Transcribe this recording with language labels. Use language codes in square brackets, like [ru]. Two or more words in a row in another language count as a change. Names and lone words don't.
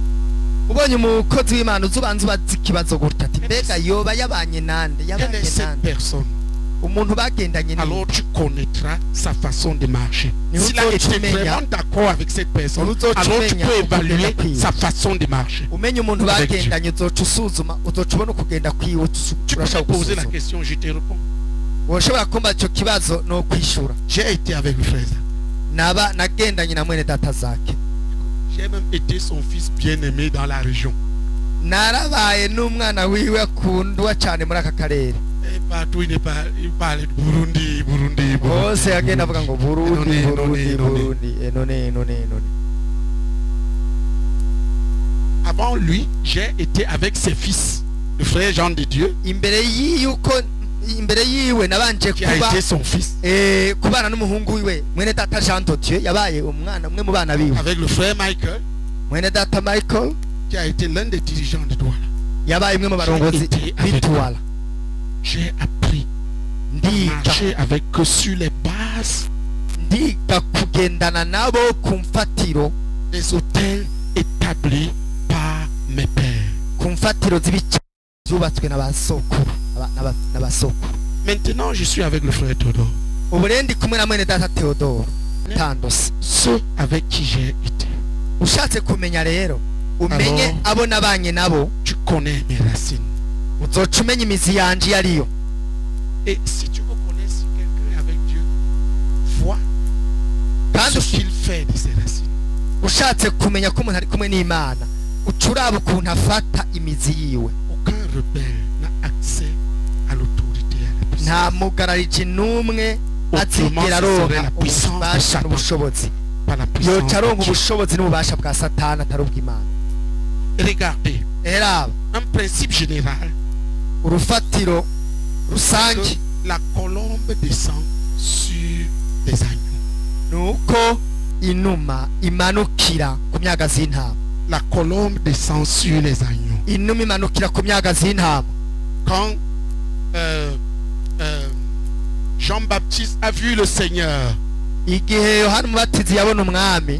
[rn] Ubonye umukozi w'Imana uzubanza ubaza ikibazo gutya ati mbega yoba yabanye nande [fr] Quelle [rn] yabanye [fr] est cette [rn] nande [fr] personne? [rn] umuntu bagendanye ni [fr] Alors tu connaîtras sa façon de marcher. Mais S'il a [rn] uzoca [fr] été [rn] umenya- [fr] vraiment d'accord avec cette personne, [rn] uzoca [fr] alors tu [rn] umenya [fr] peux évaluer [rn] ukugenda kwiwe. [fr] sa façon de marcher. [rn] umenye umuntu [fr] Avec [rn] bagendanye uzoca usuzuma uzoca ubona ukugenda kwiwe [fr] Tu peux me [rn] urashaka [fr] poser la [rn] gusuzuma. [fr] question, je te réponds. [rn] Woshobora kumva icyo kibazo no kwishura. [fr] J'ai été avec le frère. [rn] Nagendanye na mwene data zake. [fr] J'ai même été son fils bien-aimé dans la région. [rn] Narabaye n'umwana wiwe akundwa cyane muri aka karere. [fr] Et partout, il parle de Burundi, Burundi, [rn] Bose yagenda avuga ngo Burundi, None, Burundi, none. Burundi, none. [fr] Avant lui, j'ai été avec ses fils, le frère Jean de Dieu, [rn] Imbere yiwe nabanje [fr] qui a [rn] kuba [fr] été son fils, [rn] kubana n'umuhungu wiwe mwene data Jean de Dieu yabaye umwana umwe mu bana biwe. [fr] avec le frère Michael, [rn] Mwene data Michael [fr] qui a été l'un des dirigeants de Douala. [rn] yabaye umwe mu barongozi b'Itwala. [fr] J'ai appris à marcher avec eux sur les bases [rn] ndiga kugendana nabo ku mfatiro [fr] des hôtels établis par mes pères. [rn] ku mfatiro z'ibice zubatswe n'abasokuru. [fr] Maintenant, je suis avec le frère Théodore. [rn] Ubu rero ndi kumwe na mwene data Theodore Tandose. [fr] Ceux avec qui j'ai été. [rn] Ushatse kumenya rero umenye [fr] Alors, [rn] abo nabanye nabo [fr] tu connais mes racines. [rn] uzoca umenya imizi yanje iyo ariyo. [fr] Et si tu reconnais si quelqu'un est avec Dieu, vois [rn] Kandi [fr] ce qu'il fait de ses racines. [rn] ushatse kumenya ko umuntu ari kumwe n'Imana uca uraba ukuntu afata imizi yiwe. [fr] Aucun rebelle n'a accès à l'autorité et à la puissance. [rn] Nta mugarariji n'umwe azigera aronka ububasha n'ubushobozi. [fr] Par la puissance [rn] Yoca aronka [fr] de Dieu. [rn] ubushobozi n'ububasha bwa Satani atari ubw'Imana. [fr] Regardez, [rn] Eraba [fr] un principe général, [rn] urufatiro [fr] que [rn] rusange [fr] la colombe descend sur les agneaux. [rn] nuko inuma imanukira ku myagazi y'intama. [fr] La colombe descend sur les agneaux. [rn] Inuma imanukira ku myagazi y'intama. [fr] Quand Jean-Baptiste a vu le Seigneur, [rn] Igihe Yohana Umubatizi yabona umwami